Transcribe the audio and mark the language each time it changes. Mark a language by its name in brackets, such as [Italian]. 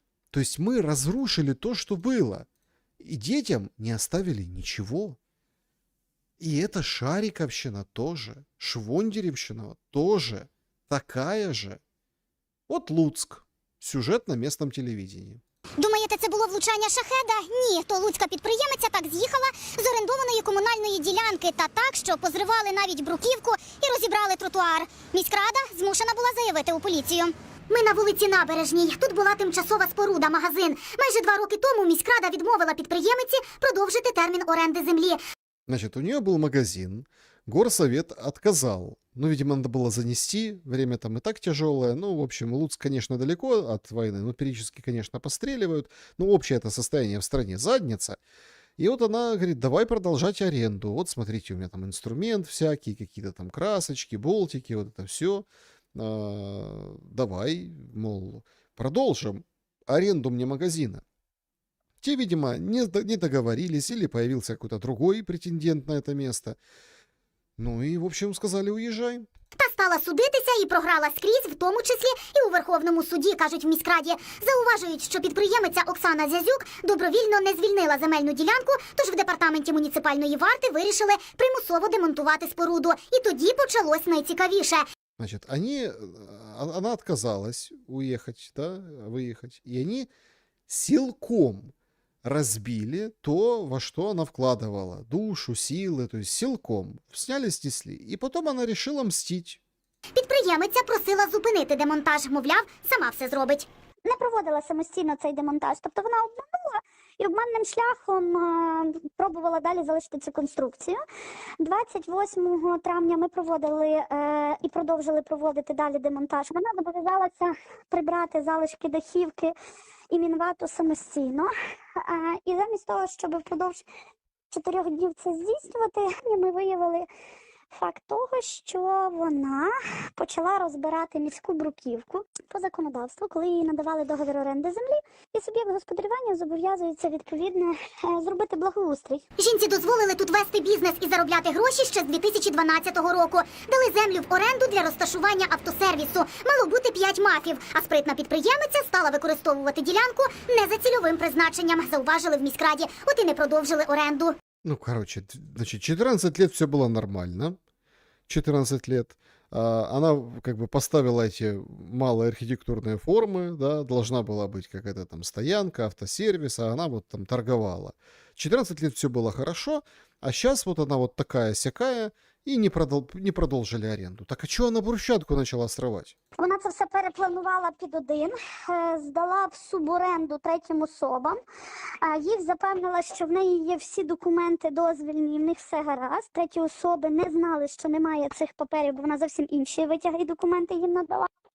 [Russian] То есть мы разрушили то, что было. И детям не оставили ничего. И это Шариковщина тоже. Швондеревщина тоже. Такая же. Вот Луцк. Сюжет на местном телевидении. [Ukrainian] Думаєте, це було влучання шахеда? Ні, то луцька підприємиця так з'їхала з орендованої комунальної ділянки та так, що позривали навіть бруківку і розібрали тротуар. Міськрада змушена була заявити у поліцію. Ми на вулиці Набережній. Тут була тимчасова споруда, магазин. Майже 2 роки тому міськрада відмовила підприємиці продовжити термін оренди землі. [Russian] Значит, у нее был магазин, горсовет отказал. Ну, видимо, надо было занести, время там и так тяжелое. Ну, в общем, Луцк, конечно, далеко от войны, но периодически, конечно, постреливают. Ну, общее это состояние в стране задница. И вот она говорит, давай продолжать аренду. Вот, смотрите, у меня там инструмент всякий, какие-то там красочки, болтики, вот это все. Давай, мол, продолжим аренду мне магазина. Те, видимо, не договорились, или появился какой-то другой претендент на это место. [Ukrainian] Ну і, [Russian] в общем, [Ukrainian] сказали, уїжджай. Та стала судитися і програла скрізь, в тому числі і у Верховному суді, кажуть в міськраді. Зауважують, що підприємиця Оксана Зязюк добровільно не звільнила земельну ділянку, тож в департаменті муніципальної варти вирішили примусово демонтувати споруду. І тоді почалось найцікавіше. [Russian] Значит, она отказалась уехать, да, выехать, и они силком разбили то, во что она вкладывала. Душу, силы, то есть силком. Сняли, снесли. И потом она решила мстить. [Ukrainian] Підприємиця просила зупинити демонтаж, мовляв, сама все зробить. не проводила самостійно цей демонтаж. Тобто вона обманула і обманним шляхом пробувала далі залишити цю конструкцію. 28 травня ми проводили і продовжили проводити далі демонтаж. Вона зобов'язалася прибрати залишки дахівки і мінвату самостійно. І замість того, щоб впродовж 4 днів це здійснювати, ми виявили факт того, що вона почала розбирати міську бруківку по законодавству, коли їй надавали договір оренди землі, і суб'єкт господарювання зобов'язується відповідно зробити благоустрій. Жінці дозволили тут вести бізнес і заробляти гроші ще з 2012 року. Дали землю в оренду для розташування автосервісу. Мало бути 5 мафів, а спритна підприємиця стала використовувати ділянку не за цільовим призначенням, зауважили в міськраді, от і не продовжили оренду. [Russian] Ну, короче, значит, 14 лет все было нормально. 14 лет. Она как бы поставила эти малые архитектурные формы, да, должна была быть какая-то там стоянка, автосервис, а она вот там торговала. 14 лет все было хорошо, а сейчас вот она вот такая-сякая, и не продолжили аренду. Так а чего она брусчатку начала срывать? [Ukrainian] Вона це все перепланувала під один, здала в суборенду третім особам. Їх запевнила, що в неї є всі документи дозвільні, і в них все гаразд. Треті особи не знали, що немає цих паперів, бо вона зовсім інші витяги і документи їм надала.